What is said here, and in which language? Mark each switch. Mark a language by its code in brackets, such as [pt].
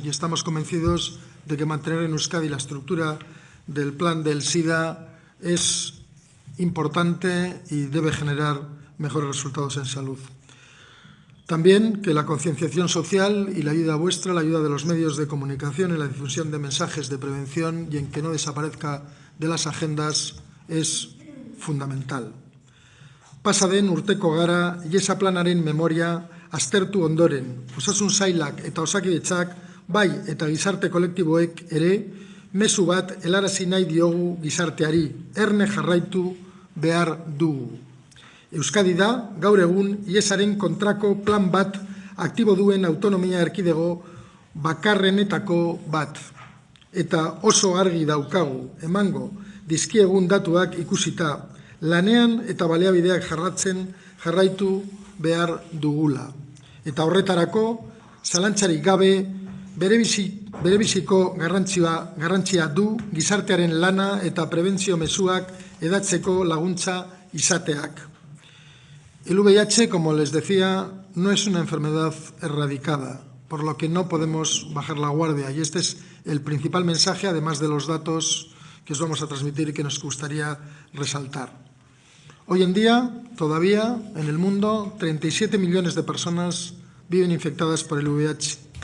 [es] Y estamos convencidos de que mantener en Euskadi la estructura del plan del SIDA es importante y debe generar mejores resultados en salud. También que la concienciación social y la ayuda vuestra, la ayuda de los medios de comunicación en la difusión de mensajes de prevención y en que no desaparezca de las agendas es fundamental. [eu] Pasa den urteko gara, iesa planaren memoria aztertu ondoren, osasun sailak eta Osakidetzak, bai eta gizarte kolektiboek ere, mezu bat helarazi nahi diogu gizarteari, erne jarraitu behar dugu. Euskadi da, gaur egun, iesaren kontrako plan bat aktibo duen autonomia erkidego bakarrenetako bat. Eta oso argi daukagu, emango, dizkiegun datuak ikusita, lanean eta baliabideak jarraitu behar dugula. Eta horretarako, zalantzarik gabe, berebiziko garrantzia du gizartearen lana eta prebentzio mezuak edatzeko laguntza izateak. [es] El VIH, como les decía, no es una enfermedad erradicada, por lo que no podemos bajar la guardia. Y este es el principal mensaje, además de los datos que os vamos a transmitir y que nos gustaría resaltar. Hoy en día, todavía, en el mundo, 37 millones de personas viven infectadas por el VIH.